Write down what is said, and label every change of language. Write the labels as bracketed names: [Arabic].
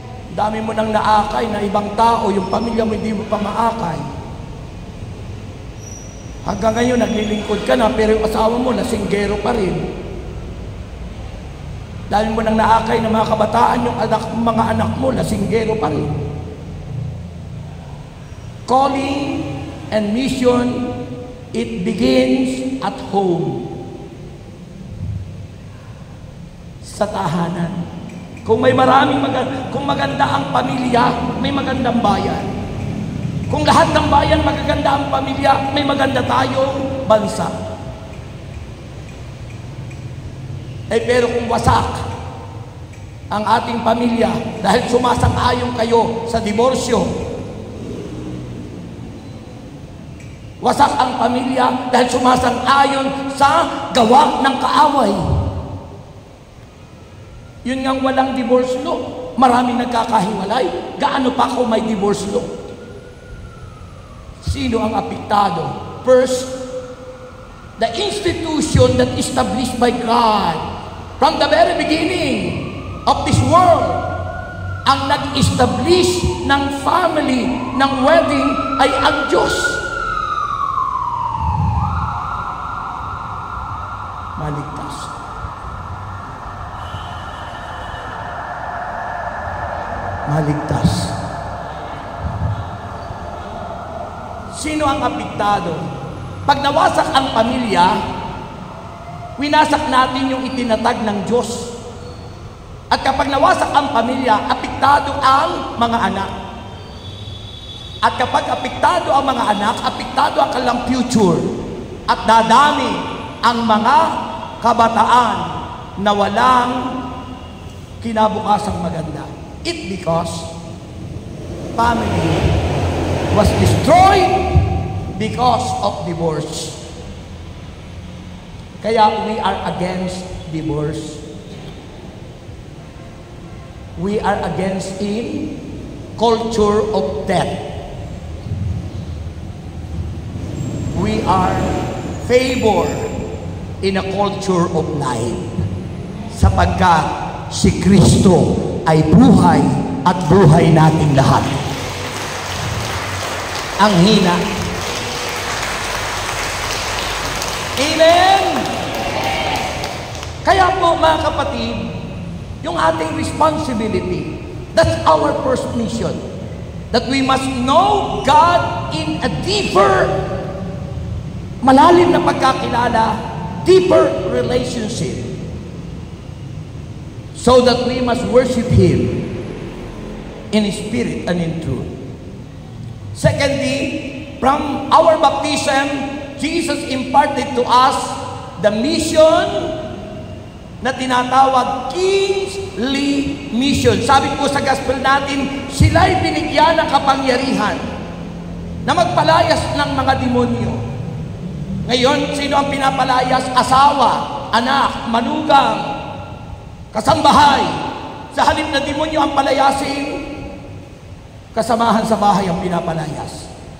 [Filipino] Dami mo nang naakay na ibang tao, yung pamilya mo hindi mo pa maakay. Hanggang ngayon, naglilingkod ka na, pero yung asawa mo, lasinggero pa rin. Dami mo nang naakay na mga kabataan, yung mga anak mo, lasinggero pa rin. [English] Calling and mission, it begins at home. [Filipino] Sa tahanan. Kung may kung maganda ang pamilya, may magandang bayan. Kung lahat ng bayan magaganda ang pamilya, may maganda tayong bansa. Pero kung wasak ang ating pamilya dahil sumasang-ayon kayo sa diborsyo, wasak ang pamilya dahil sumasang-ayon sa gawa ng kaaway. Yun ngang walang divorce law. Maraming nagkakahiwalay. Gaano pa kung may divorce law? Sino ang apektado? [English] First, the institution that established by God from the very beginning of this world. [Filipino] Ang nag-establish ng family, ng wedding, ay ang Diyos. Maligtas. Maligtas. Sino ang apektado? Pag nawasak ang pamilya, winasak natin yung itinatag ng Diyos. At kapag nawasak ang pamilya, apektado ang mga anak. At kapag apektado ang mga anak, apektado ang kanilang future. At dadami ang mga kabataan na walang kinabukasang maganda. [English] It because family was destroyed because of divorce. Kaya we are against divorce. We are against in culture of death. We are favor in a culture of life. [Filipino] Sapagkat si Kristo ay buhay at buhay nating lahat. Ang hina. Amen? Kaya po mga kapatid, yung ating responsibility, [English] that's our first mission. That we must know God in a deeper, [Filipino] malalim na pagkakilala, [English] deeper relationship. So that we must worship Him in spirit and in truth. Secondly, from our baptism, Jesus imparted to us the mission [Filipino] na tinatawag [English] kingly mission. [Filipino] Sabi po sa gospel natin, sila'y binigyan ng kapangyarihan na magpalayas ng mga demonyo. Ngayon, sino ang pinapalayas? Asawa, anak, manugang, kasambahay. Sa halip na demonyo ang palayasin, kasamahan sa bahay ang pinapalayas.